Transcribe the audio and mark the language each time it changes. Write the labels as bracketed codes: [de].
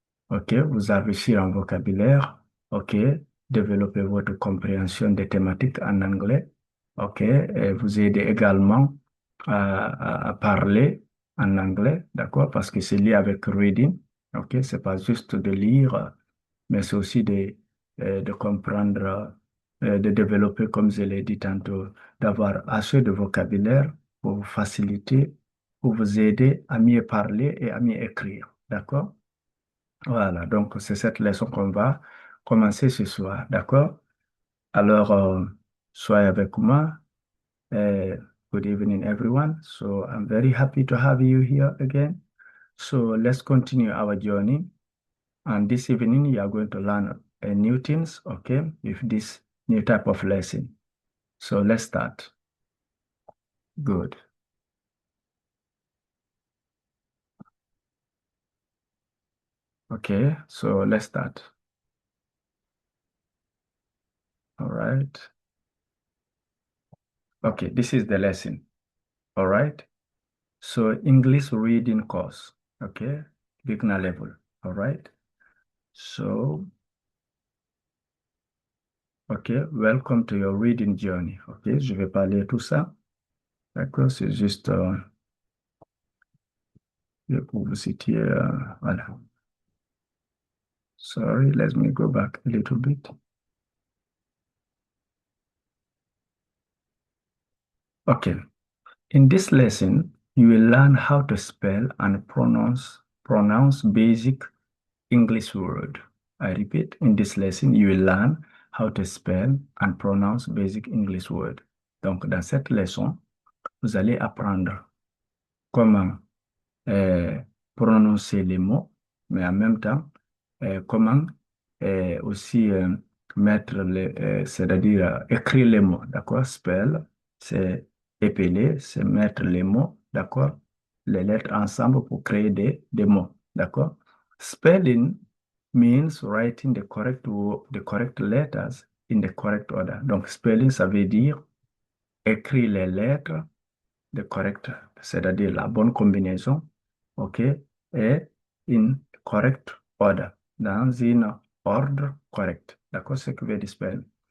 [fr] OK, vous enrichir en vocabulaire, OK, développer votre compréhension des thématiques en anglais, OK, et vous aider également à parler en anglais, d'accord, parce que c'est lié avec reading, OK, c'est pas juste de lire, mais c'est aussi de comprendre, de développer, comme je l'ai dit tantôt, d'avoir assez de vocabulaire pour vous faciliter, pour vous aider à mieux parler et à mieux écrire. D'accord? Voilà, donc c'est cette leçon qu'on va commencer ce soir. D'accord? Alors, soyez avec moi. [en] Uh, Good evening, everyone. So I'm very happy to have you here again. So let's continue our journey. And this evening, you are going to learn new things, okay, with this new type of lesson. So let's start. Good. Okay, so let's start. All right. Okay, this is the lesson. All right. So English reading course. Okay, beginner level. All right. So, okay, welcome to your reading journey. [fr] Okay, je vais pas lire tout ça. D'accord, c'est juste pour vous citer. [en] Voilà. Sorry, let me go back a little bit. Okay. In this lesson, you will learn how to spell and pronounce basic English word. I repeat, in this lesson, you will learn how to spell and pronounce basic English word. [fr] Donc, dans cette leçon, vous allez apprendre comment euh, prononcer les mots, mais en même temps, comment aussi mettre c'est-à-dire écrire les mots, d'accord? Spell, c'est épeler, c'est mettre les mots, d'accord? Les lettres ensemble pour créer des mots, d'accord? [en] Spelling means writing the correct letters in the correct order. [fr] Donc, spelling, ça veut dire écrire les lettres de correct, c'est-à-dire la bonne combinaison, OK, et [en] in correct order, [fr] dans une ordre correct. D'accord, c'est ce que veut dire spell.